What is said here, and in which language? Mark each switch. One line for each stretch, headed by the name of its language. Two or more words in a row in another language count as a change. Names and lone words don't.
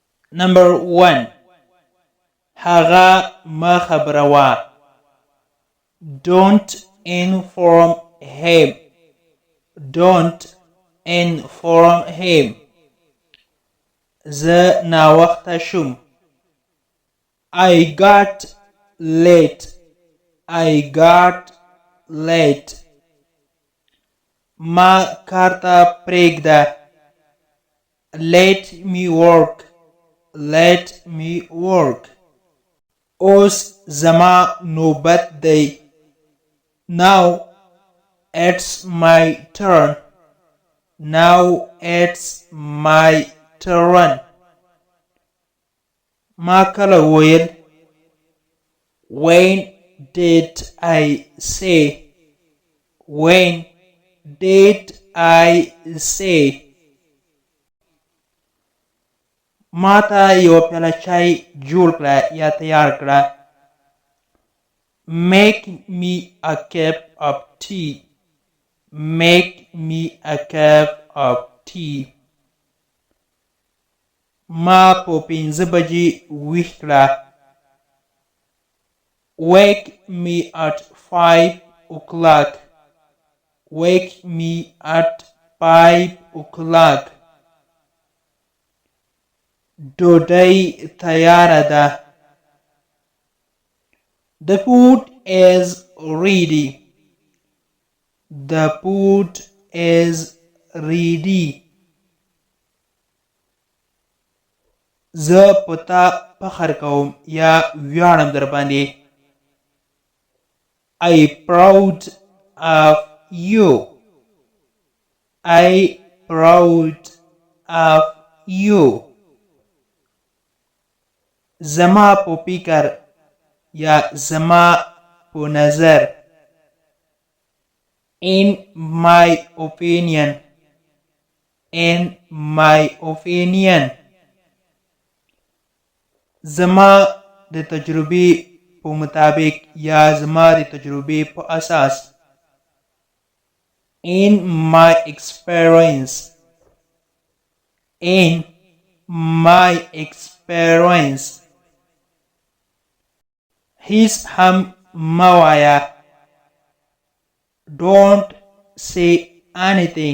English: Number 1.
Pashto: هغه ما خبروا.
English: Don't inform him. Don't inform him.
Pashto: زه ناوخته شوم.
English: I got late. I got late.
Pashto: ما کار ته پرېږده.
English: Let me work. Let me work.
Pashto: اوس زما نوبت دی.
English: Now it's my turn. Now it's my turn.
Pashto: ما کله ویل.
English: When did I say? When did I say?
Pashto: ما ته یو پیاله چای جوړ کړه یا تیار کړه.
English: Make me a cup of tea. Make me a cup of tea.
Pashto: ما په 5 بجې ویښ کړه.
English: Wake me at 5 o'clock. Wake me at 5 o'clock.
Pashto: ډوډۍ تیاره ده.
English: The food is ready. The food is ready.
Pashto: زه په تا فخر کوم یا ویاړم در باندې.
English: I proud of you. I proud of you.
Pashto: زما په فکر یا زما په نظر.
English: In my opinion. In my opinion.
Pashto: زما د تجربې په مطابق یا زما د تجربې په اساس.
English: In my experience. In my experience.
Pashto: هیڅ هم مه وایه.
English: Don't say anything.